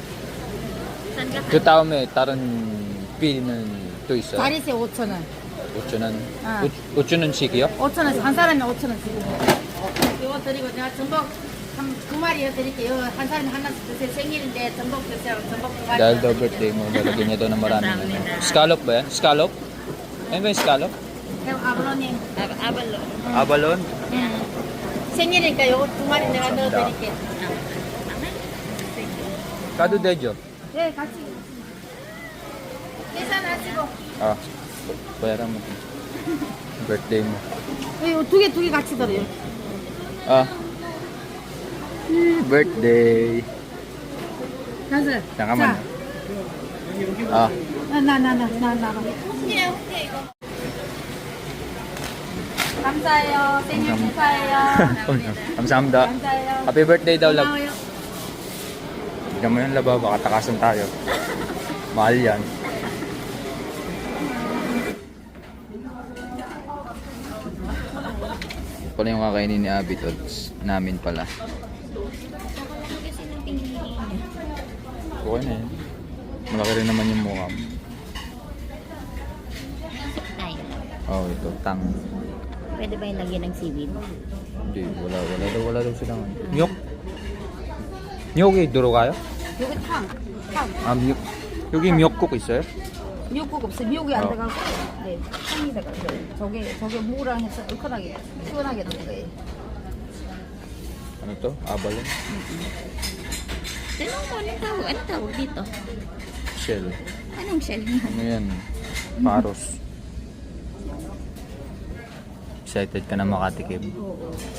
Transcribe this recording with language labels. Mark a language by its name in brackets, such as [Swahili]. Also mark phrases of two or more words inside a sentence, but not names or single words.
[Korean] 그 다음에 다른 비는 또 있어요? 다리세 5,000원. 5,000원? 아. 5,000원씩이요? 5,000원, 한 사람에 5,000원씩. 이거 드리고 내가 전복 두 마리 드릴게요. 한 사람에 하나씩 드세요. 생일인데 전복 드세요. 전복 두 마리. [Filipino] Dahil daw birthday mo, lalagyan niya daw ng maraming ano. Scallop ba yan? Scallop? Ano ba yung scallop? [Korean] 그럼 아버님. 아벌로. [Filipino] Abalon? [Korean] 생일이니까 요거 두 마리 내가 넣어드릴게요. Kado dejo? 네, 같이. 계산하시고. [Filipino] Ah, bayaran mo. Birthday mo. [Korean] 이거 두 개 같이 들어요. [Filipino] Ah. Birthday. [Korean] 가서. 잠깐만요. Ah. 나. 감사해요. 생일 축하해요. Kamsahamnida. 감사해요. [English] Happy birthday [Filipino] daw, love. [Korean] 고마워요. [Filipino] Tignan mo yung laba, baka takasan tayo. Mahal yan. Pala yung kakainin ni Abby, Tods. Namin pala. Okay na yun. Malaki rin naman yung mukha mo. Oh, ito, tang. Pwede ba yung lagyan ng seaweed? Hindi, wala daw silang ano. [Korean] Nyok? Nyok이 들어가요? 여기 탕. 아, 미역. 여기 미역국 있어요? 미역국 없어요. 미역이 안 들어가고. 네, 탕이 들어가요. 저게 무랑 해서 얼큰하게, 시원하게 넣는 거예요. [Filipino] Ano to? Abalon? Tanong ko, anong tawag dito? Shell. Anong shell? Ano yan? Paros. Excited ka na makatikim? Oo.